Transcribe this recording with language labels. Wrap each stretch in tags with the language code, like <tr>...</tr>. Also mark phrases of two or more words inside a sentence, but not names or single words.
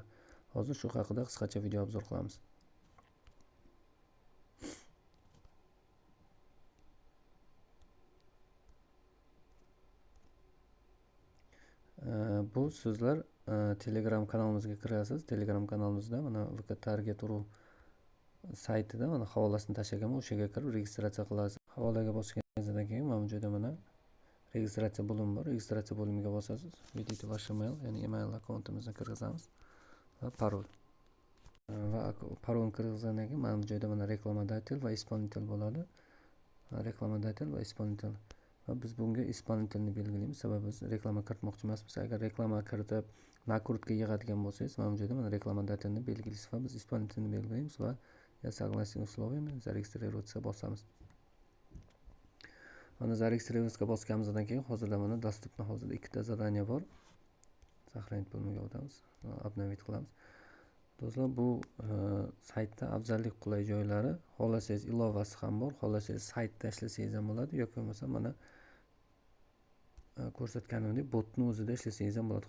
<uz>Hozir shu haqida qisqacha video obzor qilamiz. Bu sizlar Telegram kanalimizga kirasiz. Telegram kanalimizda mana VK Target.ru saytida mana havolasini tashlaganman. O'sha yerga kirib registratsiya qilasiz. Havolaga bosganingizdan keyin mana bu yerda mana registratsiya bo'limi bor. Registratsiya bo'limiga bosasiz.</uz> <ru>Введите ваш email,</ru> <uz>ya'ni email akkauntimizni kirgizamiz va parol. Va parolni kirgizgandan keyin mana bu joyda mana reklamodatelь va исполнитель bo'ladi. Reklamodatelь va исполнитель. Va biz bunga исполнительni belgilaymiz. Sababi biz reklama kiritmoqchi emasmiz. Agar reklama kiritib накрутка yig'adigan bo'lsangiz, mana bu joyda mana reklamodatelni belgilaysiz va biz исполнительni belgilaymiz va</uz> <ru>я согласен условиями зарегистрироваться</ru> <uz>bosamiz. Mana зарегистрироваться bosganimizdan keyin hozirda mana доступно hozirda ikkita zadaniya bor. Сохранить bo'lmaga o'tamiz. Обновить qilamiz. Do'stlar, bu saytda afzallik qulay joylari, xohlasangiz ilovasi ham bor, xohlasangiz saytda ishlasangiz ham bo'ladi yoki bo'lmasa mana ko'rsatganimdek botni o'zida ishlasangiz ham bo'ladi.</uz>